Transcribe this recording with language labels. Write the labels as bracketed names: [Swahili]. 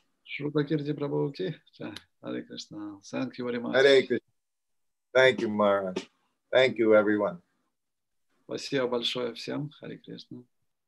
[Russian] Шрутакирти Прабху ki jai. [English] Hare Krishna. Thank you very much. Hare Krishna. Thank you, Maharaj. Thank you, everyone. [Russian] Спасибо большое всем. Харе Кришна.